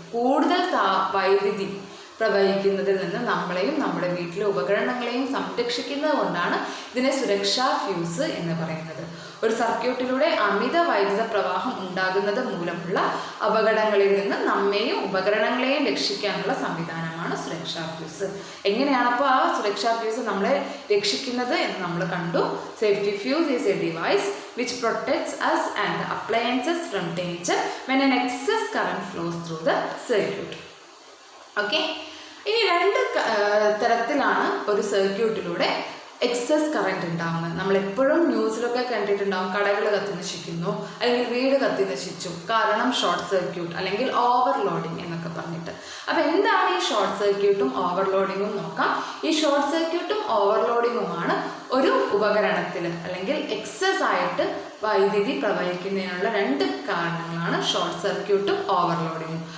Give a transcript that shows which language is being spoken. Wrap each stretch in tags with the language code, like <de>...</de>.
<ml>കൂടുതൽ വൈദ്യുതി പ്രവഹിക്കുന്നതിൽ നിന്ന് നമ്മളെയും നമ്മുടെ വീട്ടിലെ ഉപകരണങ്ങളെയും സംരക്ഷിക്കുന്നത് കൊണ്ടാണ് ഇതിനെ സുരക്ഷാ ഫ്യൂസ് എന്ന് പറയുന്നത്. ഒരു സർക്യൂട്ടിലൂടെ അമിത വൈദ്യുത പ്രവാഹം ഉണ്ടാകുന്നത് മൂലമുള്ള അപകടങ്ങളിൽ നിന്ന് നമ്മെയും ഉപകരണങ്ങളെയും രക്ഷിക്കാനുള്ള സംവിധാനമാണ് സുരക്ഷാ ഫ്യൂസ്. എങ്ങനെയാണപ്പോൾ ആ സുരക്ഷാ ഫ്യൂസ് നമ്മളെ രക്ഷിക്കുന്നത് എന്ന് നമ്മൾ കണ്ടു.</ml> <en>Safety fuse is a device which protects us and the appliances from danger when an excess current flows through the circuit.</en> <ml>Okay, ഇനി രണ്ട് തരത്തിലാണ് ഒരു സർക്യൂട്ടിലൂടെ എക്സസ് കറണ്ട് ഉണ്ടാകുന്നത്. നമ്മൾ എപ്പോഴും ന്യൂസിലൊക്കെ കണ്ടിട്ടുണ്ടാകും, കടകൾ കത്തി നശിക്കുന്നു അല്ലെങ്കിൽ വീട് കത്തി നശിച്ചു, കാരണം ഷോർട്ട് സർക്യൂട്ട് അല്ലെങ്കിൽ ഓവർലോഡിങ് എന്നൊക്കെ പറഞ്ഞിട്ട്. അപ്പോൾ എന്താണ് ഈ ഷോർട്ട് സർക്യൂട്ടും ഓവർലോഡിങ്ങും നോക്കാം. ഈ ഷോർട്ട് സർക്യൂട്ടും ഓവർലോഡിങ്ങുമാണ് ഒരു ഉപകരണത്തിൽ അല്ലെങ്കിൽ എക്സസ് ആയിട്ട് വൈദ്യുതി പ്രവഹിക്കുന്നതിനുള്ള രണ്ട് കാരണങ്ങളാണ് ഷോർട്ട് സർക്യൂട്ടും ഓവർലോഡിങ്ങും.</ml>